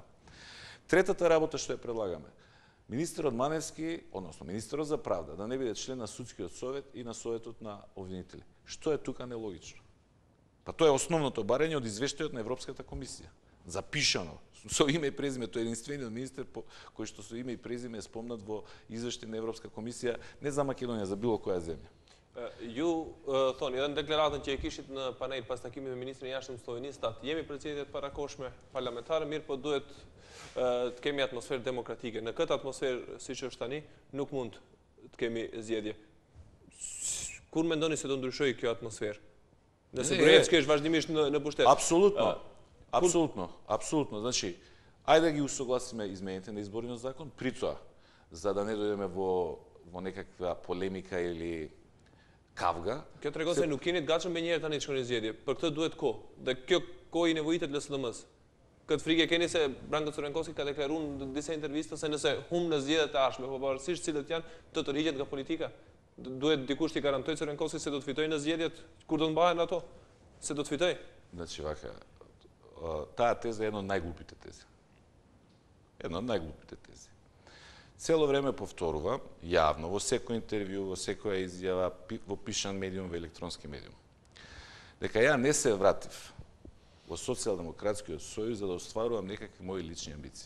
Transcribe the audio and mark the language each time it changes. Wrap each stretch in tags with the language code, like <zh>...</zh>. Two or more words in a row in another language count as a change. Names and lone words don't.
<mk>Третата работа што ја предлагаме, министерот Маневски, односно министерот за правда, да не биде член на судскиот совет и на советот на обвинители. Што е тука нелогично? Па тоа е основното барање од извештајот на Европската комисија. Запишано, со име и презиме, тој е единствениот министер кој што со име и презиме е спомнат во извештај на Европска комисија, не за Македонија, за било која земја.</mk> <sq>Ju thoni, edhe në deklaratën që e kishit në panel pas takimit me ministrin e jashtëm slovenistat, jemi përcjelljet parakohshme parlamentare, mirë po duhet të kemi atmosferë demokratike. Në këtë atmosferë, siç është tani, nuk mund të kemi zgjedhje. Kur mendoni se do ndryshojë kjo atmosferë? Nëse Gruevski është vazhdimisht në pushtet.</sq> <mk>Апсолутно. Апсолутно. Апсолутно. Значи, ајде да ги усогласиме измените на изборниот закон, при тоа, за да не дојдеме во некаква полемика или кавга.</mk> <sq>Kjo tregon se nuk keni të gatshëm me njëherë tani të shkoni zgjedhje. Për këtë duhet kohë. Dhe kjo kohë i nevojitet LSDM-s. Këtë frikë keni se Branko Crvenkovski ka deklaruar në disa intervista se nëse humb në zgjedhjet e ardhshme, pavarësisht cilët janë, të tërhiqet nga politika. Duhet dikush t'i garantojë Crvenkovski se do të fitojë në zgjedhjet kur do të mbahen ato, se do të fitojë.</sq> <mk>Значи вака, таа теза е една од најглупите тези. Една од најглупите тези. Цело време повторува, јавно, во секој интервју, во секоја изјава, во пишан медиум, во електронски медиум, дека ја не се вратив во Социјалдемократскиот сојуз за да остварувам некакви мои лични амбиции.</mk>